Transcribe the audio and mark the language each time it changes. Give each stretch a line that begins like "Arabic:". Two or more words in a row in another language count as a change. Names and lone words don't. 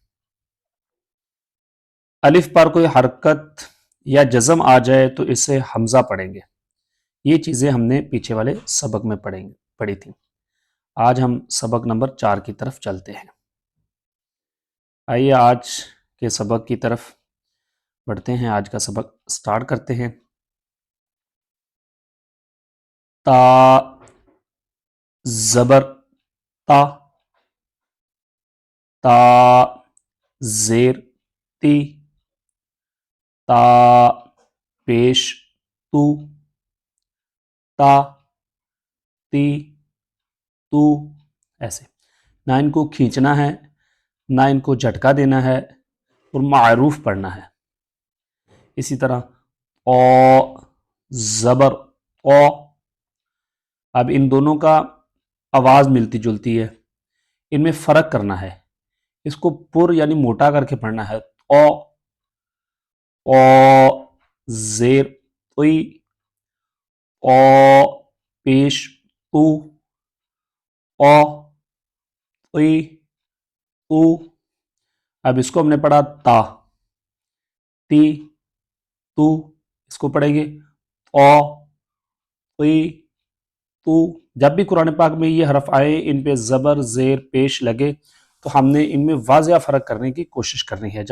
Urdu: الف پر کوئی حرکت یا جزم آ جائے تو اسے حمزہ پڑھیں گے۔ یہ چیزیں ہم نے پیچھے والے سبق میں پڑھی تھیں۔ آج ہم سبق نمبر 4 کی طرف چلتے ہیں۔ آئیے آج کے سبق کی طرف بڑھتے ہیں۔ آج کا سبق سٹارٹ کرتے ہیں۔ تا، زبر تا، تا زیر تی، تا پیش تو، تا تی تو، ایسے نہ ان کو کھینچنا ہے نہ ان کو جھٹکا دینا ہے، اور معروف پڑھنا ہے۔ اسی طرح او، زبر او، اب ان دونوں کا آواز ملتی جلتی ہے، ان میں فرق کرنا ہے۔ اس کو پر یعنی موٹا کر کے پڑھنا ہے۔ او، او زیر اوئی، او پیش تو، او اوئی تو۔ اب اس کو ہم نے پڑھا تا، تی تو، اس کو پڑھیں گے او اوئی تو۔ جب بھی قرآن پاک میں یہ حرف آئے ان پہ زبر زیر پیش لگے تو ہم نے ان میں واضح فرق کرنے کی کوشش کرنی ہے۔